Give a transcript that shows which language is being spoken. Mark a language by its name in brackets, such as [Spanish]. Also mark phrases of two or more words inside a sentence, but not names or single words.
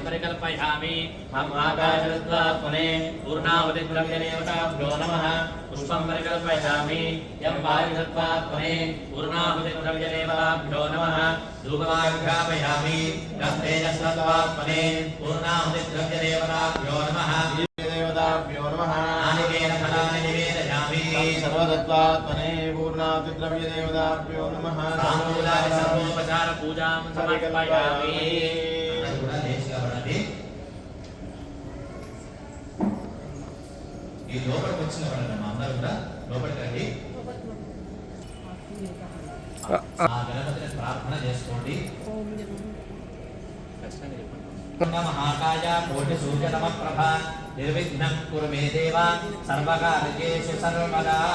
[Sanskrit] परिकल्पयामि मम आकाशतत्त्वात्मने पूर्णाहुतिस्रव्य देवताभ्यो नमः पुष्पं परिकल्पयामि यं वायुतत्त्वात्मने पूर्णाहुतिस्रव्य देवताभ्यो नमः धूपमाघ्रापयामि यं तेजस्तत्त्वात्मने पूर्णाहुतिस्रव्य देवताभ्यो नमः देवताभ्यो नमः नारिकेल फलानि निवेदयामि सर्वतत्त्वात्मने पूर्णाहुतिस्रव्य देवताभ्यो नमः ताम्बूलानि सर्वोपचार पूजां समर्पयामि [Telugu] ఈ లోపలికి వచ్చిన వాళ్ళని అందరూ కూడా లోపలికి రండి ఆ గణపతిని ప్రార్థన చేసుకోండి [Sanskrit] మహాకాయ కోటి సూర్య నమ ప్రభ నిర్విఘ్నం కురు మే దేవ సర్వకార్యేషు సర్వదా.